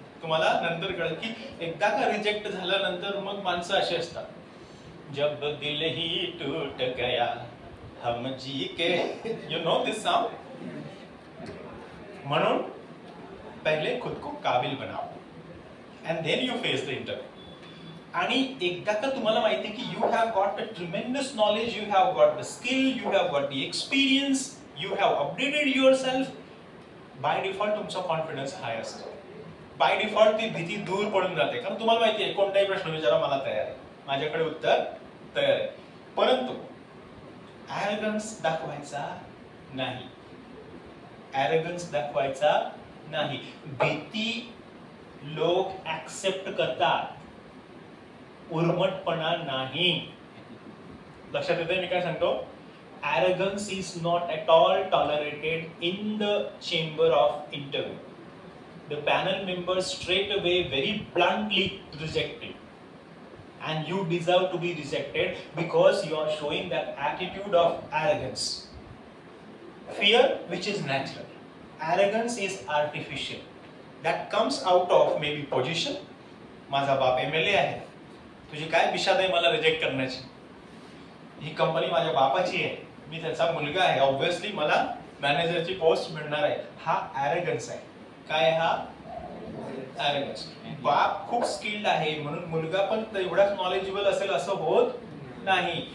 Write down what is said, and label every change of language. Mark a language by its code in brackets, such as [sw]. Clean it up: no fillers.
[mr] तुम्हाला नंतर कळेल की एकदा का रिजेक्ट झाल्यानंतर मग माणसं अशी असतात, [hi] जब दिल ही टूट गया हम जी के, [en] You know this song. म्हणून [hi] पहिले खुद को काबिल बनाओ [en] and then you face the interview. [mr] आणि एकदा का तुम्हाला माहिती आहे की [en] you have got a tremendous knowledge, you have got the skill, you have got the experience, you have updated yourself, by default [mr] तुमचा कॉन्फिडन्स हाय असतो. बाय डिफॉल्ट ती भीती दूर पडून जाते, कारण तुम्हाला माहिती आहे कोणताही प्रश्न विचारा मला तयार आहे, माझ्याकडे उत्तर तयार आहे. परंतु ॲरोगन्स दाखवायचा नाही, ॲरोगन्स दाखवायचा नाही. भीती लोक ऍक्सेप्ट करतात, उर्मटपणा नाही. लक्षात येते मी काय सांगतो? [en] Arrogance is not at all tolerated in the chamber of interview. The panel members straight away very bluntly reject it, and you deserve to be rejected because you are showing that attitude of arrogance. Fear, which is natural. Arrogance is artificial. That comes out of maybe position. [mr] माझा बाप MLA आहे, तुझी काय विषाद आहे मला reject करण्याची? ही company माझ्या बापाची आहे, मी त्याचा मुलगा आहे, ऑब्व्हियसली मला मॅनेजरची पोस्ट मिळणार आहे. हा ॲरोगन्स आहे. काय हा? ॲरोगन्स. बाप खूप स्किल्ड आहे म्हणून मुलगा पण तेवढाच नॉलेजेबल असेल असं होत नाही.